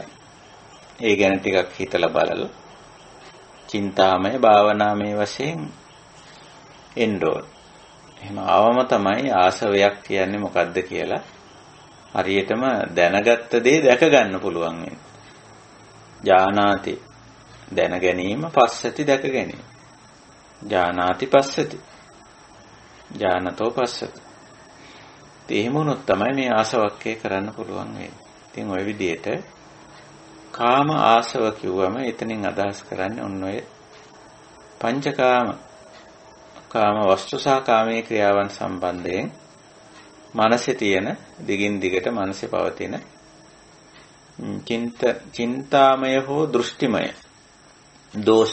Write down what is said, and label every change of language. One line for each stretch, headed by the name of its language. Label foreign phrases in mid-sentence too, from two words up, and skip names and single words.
Sinhala: ඒ ගැන ටිකක් හිතලා බලලා චින්තාමය භාවනාමය වශයෙන් එන්න ඕන. එහෙම ආවම තමයි ආසවයක් කියන්නේ මොකද්ද කියලා හරියටම දැනගත්ත දේ දැක ගන්න පුළුවන් වෙන්නේ. ඥානාති දැන ගැනීම, පස්සති දැක ගැනීම.
Pali: ඥානාති පස්සති. ඥානතෝ පස්සති.
Sinhala: එහෙම වුණොත් තමයි මේ ආසවක්කේ කරන්න පුළුවන් වෙන්නේ. ඉතින් ওই විදිහට කාම ආසව කිව්වම එතනින් අදහස් කරන්නේ ඔන්න ඔය පංචකාම, කාම වස්තු සහ කාමයේ ක්‍රියාවන් සම්බන්ධයෙන් මනසේ තියෙන දිගින් දිගට මනසේ පවතින චින්තාමය හෝ දෘෂ්ටිමය දෝෂ.